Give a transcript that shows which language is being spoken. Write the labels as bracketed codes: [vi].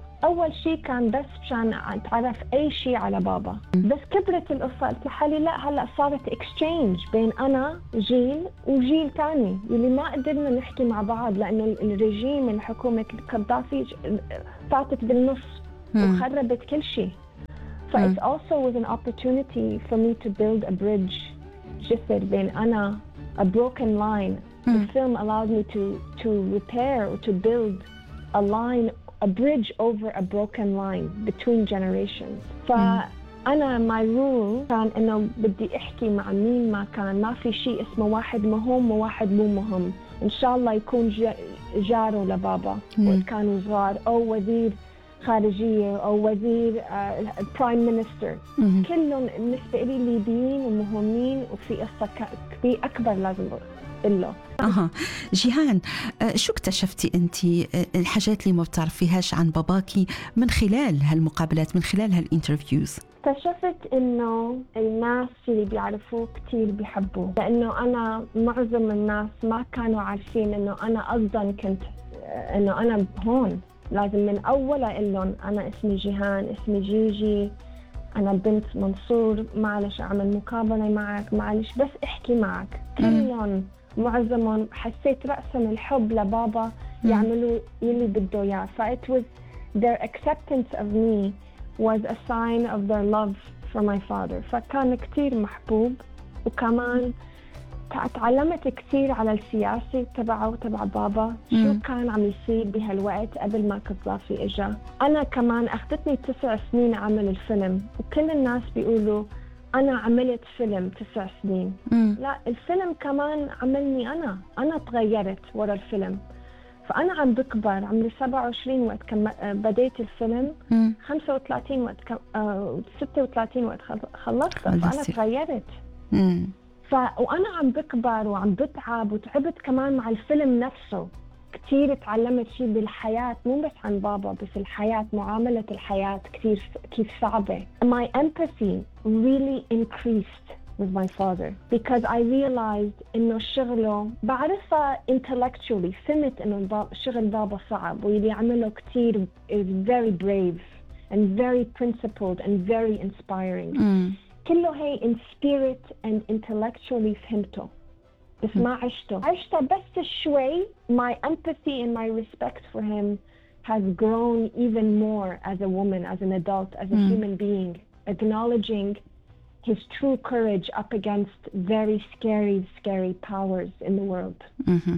[ar] أول شيء كان بس عشان أتعرف أي شيء على بابا، بس كبرت القصة قلت لحالي لا، هلأ صارت exchange بين أنا جيل وجيل تاني اللي ما قدرنا نحكي مع بعض، لأنه الرجيم الحكومة القدافي فاتت بالنص وخربت كل شيء. [en] ف it also was an opportunity for me to build a bridge [ar] جسر بين أنا [en] a broken line. The film allowed me to repair or to build a line, a bridge over a broken line between generations. [ar] أنا [en] my rule [ar] كان إنه بدي أحكي مع مين ما كان، ما في شيء اسمه واحد مهم وواحد مو مهم. إن شاء الله يكون جاره لبابا وكان صغار أو وزير خارجية أو وزير prime minister. كلهم بالنسبة لي ليبيين ومهمين وفي قصة كبيرة أكبر لازم أقول له. جيهان، شو اكتشفتي أنت الحاجات اللي ما بتعرفيهاش عن باباكي من خلال هالمقابلات، من خلال هالانترفيوز؟ اكتشفت أنه الناس اللي بيعرفوه كتير بيحبوه، لأنه أنا معظم الناس ما كانوا عارفين أنه أنا أصلاً كنت أنه أنا هون. لازم من أول أقول لهم أنا اسمي جيهان، اسمي جيجي، أنا بنت منصور، معلش أعمل مقابلة معك، معلش بس أحكي معك. كلهم معظمهم حسيت رأساً الحب لبابا يعملوا يلي بده إياه. [en] فا it was their acceptance of me was a sign of their love for my father. [ar] فكان كتير محبوب، وكمان تعلمت كتير على السياسة تبعه وتبع بابا شو كان عم يصير بهالوقت قبل ما قذافي إجا. أنا كمان أخذتني 9 سنين أعمل الفيلم، وكل الناس بيقولوا أنا عملت فيلم 9 سنين. لا، الفيلم كمان عملني أنا، أنا تغيرت ورا الفيلم. فأنا عم بكبر، عمري 27 وقت بديت الفيلم، 35 وقت 36 وقت خلصت، فأنا تغيرت. وأنا عم بكبر وعم بتعب، وتعبت كمان مع الفيلم نفسه كتير، تعلمت شيء بالحياة مو بس عن بابا، بس الحياة، معاملة الحياة كتير كيف صعبة. [en] My empathy really increased with my father because I realized [ar] إنه شغله بعرفه [en] intellectually، [ar] فهمت إنه شغل بابا صعب، واللي عمله كتير [en] is very brave and very principled and very inspiring. [ar] كله هي [en] in spirit and intellectually [ar] فهمته، بس ما عشته. عشته بس شوي. [en] My empathy and my respect for him has grown even more as a woman, as an adult, as a human being, acknowledging his true courage up against very scary, scary powers in the world.